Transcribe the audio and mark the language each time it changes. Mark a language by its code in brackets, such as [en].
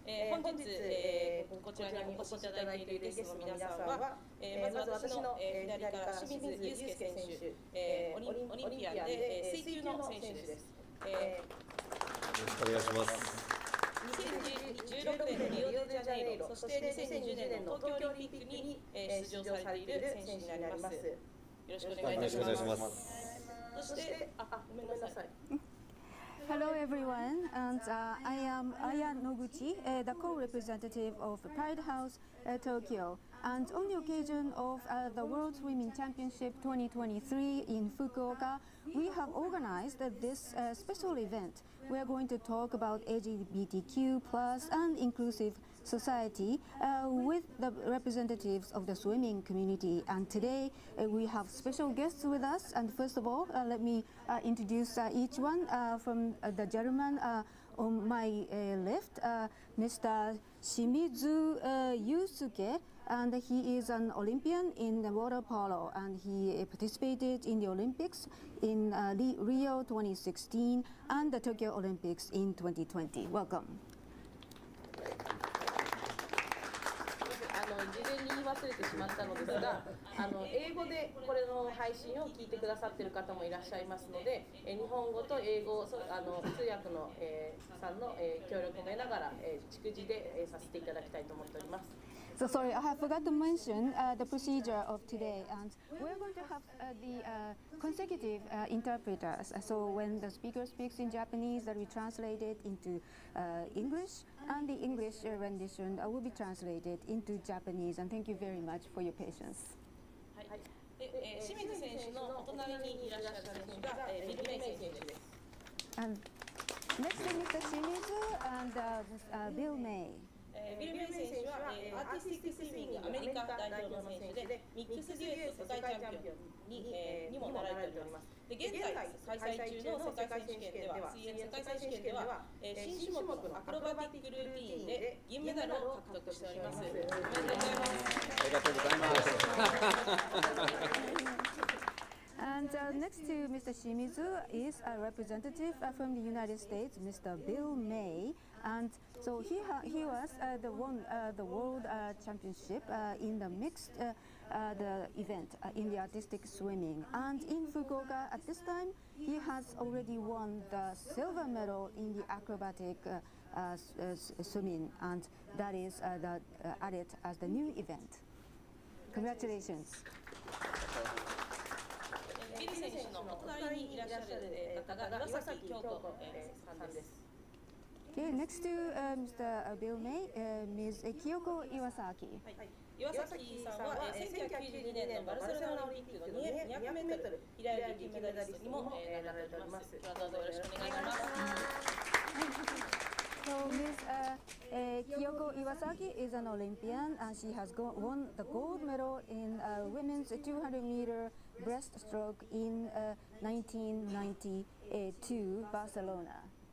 [ja] 本日、こちらにお越しいただいているゲストの皆さんは、まず私の左から清水祐介選手、オリンピアンで水球の選手です。よろしくお願いします。 2016年のリオデジャネイロ、そして2020年の東京オリンピックに出場されている選手になります。よろしくお願いいたします。そして、ごめんなさい。 [en] Hello everyone, and I am Aya Noguchi, the co-representative of Pride House Tokyo. And on the occasion of the World Swimming Championship 2023 in Fukuoka, we have organized this special event. We are going to talk about LGBTQ+ and inclusive society with the representatives of the swimming community. And today we have special guests with us. And first of all, let me introduce each one from the gentleman on my left, Mr. Shimizu Yusuke, and he is an Olympian in the water polo, and he participated in the Olympics in Rio 2016 and the Tokyo Olympics in 2020. Welcome. [ja] 事前に言い忘れてしまったのですが、英語でこれの配信を聞いてくださっている方もいらっしゃいますので、日本語と英語、通訳の、さんの、協力を得ながら、逐次で、させていただきたいと思っております。 [en] So sorry, I forgot to mention the procedure of today, and we're going to have the consecutive interpreters. So when the speaker speaks in Japanese, that will be translated into English, and the English rendition will be translated into Japanese. And thank you very much for your patience. [ja] はい。清水選手のお隣にいらっしゃる選手がビル・メイ選手です。 [en] And next to Mr. Shimizu and Bill May. [ja] ビル・メイ選手はアーティスティックスイミングアメリカ代表の選手でミックスデュエット世界チャンピオンにもなられております。で現在開催中の世界選手権では水泳の世界選手権では新種目のアクロバティックルーティーンで銀メダルを獲得しております。おめでとうございます。ありがとうございます。 [en] And next to Mr. Shimizu is a representative from the United States, Mr. Bill May. And so he was the World Championship in the mixed the event in the artistic swimming. And in Fukuoka at this time, he has already won the silver medal in the acrobatic swimming, and that is added as the new event. Congratulations. [ja] ビル選手のお隣にいらっしゃる方が岩崎京子さんです。 [en] Okay, next to Mr. Bill May, Ms. Kyoko Iwasaki. [ja] 岩崎さんは1992年のバルセロナオリンピックの200メートル平泳ぎ金メダリストにもなられております。今日はどうぞよろしくお願いします。 [en] So Ms. Kyoko Iwasaki is an Olympian, and she has won the gold medal in women's 200-meter breaststroke in 1992 Barcelona.